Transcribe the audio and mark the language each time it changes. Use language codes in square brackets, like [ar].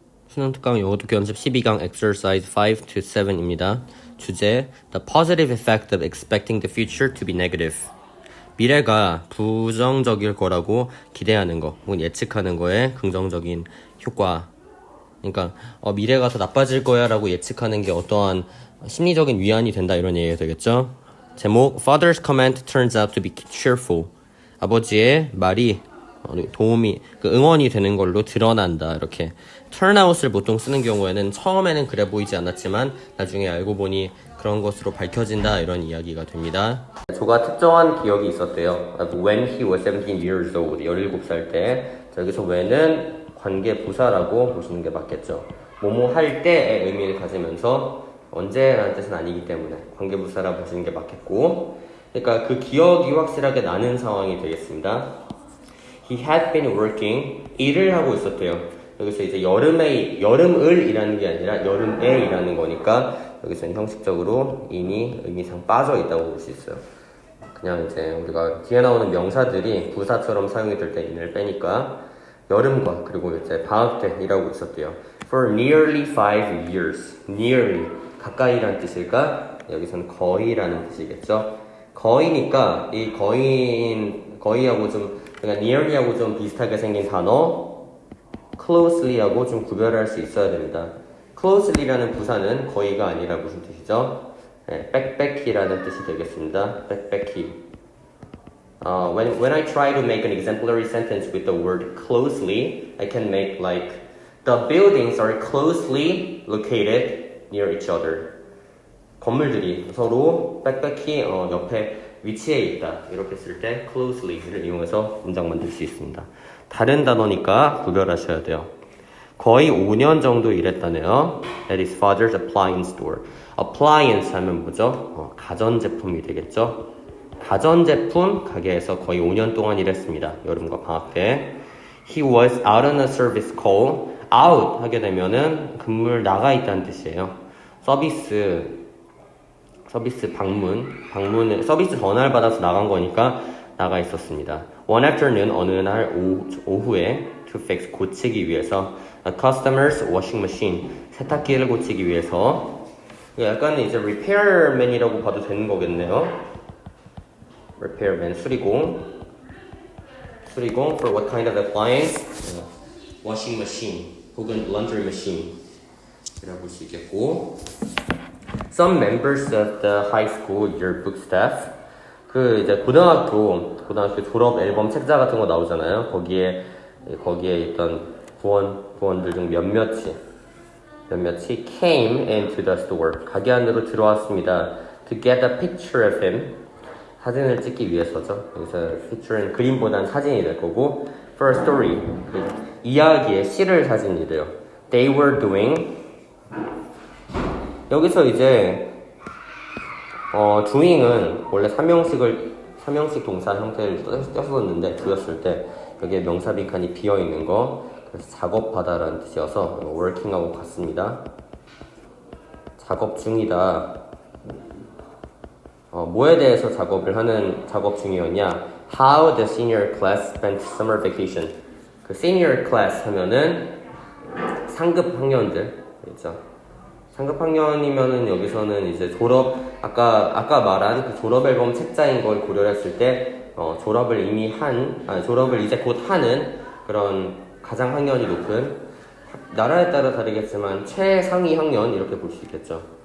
[ko] 수능 특강 영어 듣기 연습 12강 exercise 5 to 7입니다. [en] 주제 The positive effect of expecting the future to be negative. [ko] 미래가 부정적일 거라고 기대하는 거 혹은 예측하는 거에 긍정적인 효과. 그러니까 미래가 더 나빠질 거야 라고 예측하는 게 어떠한 심리적인 위안이 된다 이런 얘기가 되겠죠. [en] 제목 Father's comment turns out to be cheerful. [ko] 아버지의 말이 도움이 응원이 되는 걸로 드러난다. 이렇게 turnout을 보통 쓰는 경우에는 처음에는 그래 보이지 않았지만 나중에 알고 보니 그런 것으로 밝혀진다 이런 이야기가 됩니다. 조가 특정한 기억이 있었대요. [en] When he was 17 years old [ko] 17살 때. 여기서 when은 관계 부사라고 보시는 게 맞겠죠. 뭐뭐 할 때의 의미를 가지면서 언제라는 뜻은 아니기 때문에 관계 부사라 보시는 게 맞겠고, 그러니까 그 기억이 확실하게 나는 상황이 되겠습니다. [en] He had been working, [ko] 일을 하고 있었대요. 여기서 이제 여름을 이라는 게 아니라 여름에 이라는 거니까 여기서는 형식적으로 in이 의미상 빠져 있다고 볼 수 있어요. 그냥 이제 우리가 뒤에 나오는 명사들이 부사처럼 사용이 될 때 in을 빼니까 여름과 그리고 이제 방학 때 일하고 있었대요. [en] For nearly 5 years. [ko] nearly 가까이란 뜻일까? 여기서는 거의라는 뜻이겠죠. 거의니까 이 거의하고 좀 그러니까 nearly하고 좀 비슷하게 생긴 단어 closely하고 좀 구별할 수 있어야 됩니다. closely라는 부사는 거의가 아니라 무슨 뜻이죠? 네, 빽빽히라는 뜻이 되겠습니다. 빽빽히. [en] When I try to make an exemplary sentence with the word closely, I can make like the buildings are closely located near each other. [ko] 건물들이 서로 빽빽히 옆에 위치해 있다. 이렇게 쓸 때 closely를 이용해서 문장 만들 수 있습니다. 다른 단어니까 구별하셔야 돼요. 거의 5년 정도 일했다네요. [en] At his father's appliance store. [ko] appliance 하면 뭐죠? 가전제품이 되겠죠. 가전제품 가게에서 거의 5년 동안 일했습니다. 여름과 방학 때. [en] He was out on a service call. [ko] out 하게 되면은 근무를 나가 있다는 뜻이에요. 서비스 방문을 서비스 전화를 받아서 나간 거니까 나가 있었습니다. [en] One afternoon [ko] 어느 날 오후에 [en] to fix [ko] 고치기 위해서 [en] a customer's washing machine [ko] 세탁기를 고치기 위해서 약간 이제 repairman이라고 봐도 되는 거겠네요. [en] repairman 수리공 for what kind of appliance? washing machine [ko] 혹은 [en] laundry machine [ko] 이라고 볼 수 있겠고, [en] Some members of the high school yearbook staff. [ko] 이제 고등학교 졸업 앨범 책자 같은 거 나오잖아요. 거기에 있던 부원들 중 몇몇이 [en] came into the store. [ko] 가게 안으로 들어왔습니다. [en] To get a picture of him. [ko] 사진을 찍기 위해서죠. 여기서 picture는 그림보단 사진이 될 거고, [en] for a story. [ko] 이야기의 시를 사진이래요. [en] They were doing. [ko] 여기서 이제 doing은 원래 삼형식 동사 형태를 썼었는데 두었을 때 여기에 명사 빈칸이 비어 있는 거, 그래서 작업하다라는 뜻이어서 working하고 같습니다. 작업 중이다. 뭐에 대해서 작업을 하는 작업 중이었냐? [en] How the senior class spent summer vacation. [ko] 그 senior class 하면은 상급 학년들 있죠. 상급 학년이면은 여기서는 이제 아까 말한 그 졸업 앨범 책자인 걸 고려했을 때 졸업을 이제 곧 하는 그런 가장 학년이 높은, 나라에 따라 다르겠지만 최상위 학년 이렇게 볼 수 있겠죠.